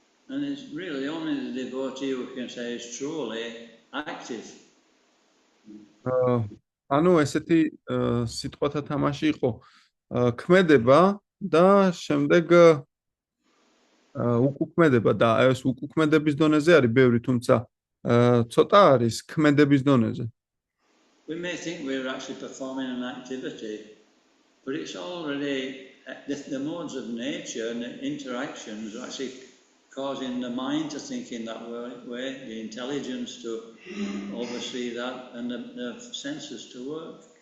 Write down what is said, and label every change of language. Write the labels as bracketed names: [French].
[English] And it's really only the devotee who can say is truly active. [Georgian] ანუ ესეთი სიტყვათა თამაში იყო ქმედება და შემდეგ უკუქმედება და ეს უკუქმედების დონეზე არის ბევრი, თუმცა ცოტა არის ქმედების დონეზე. [English] We may think we're actually performing an activity, but it's already the modes of nature and the interactions are actually causing the mind to think in that way, the intelligence to oversee that, and the senses to work.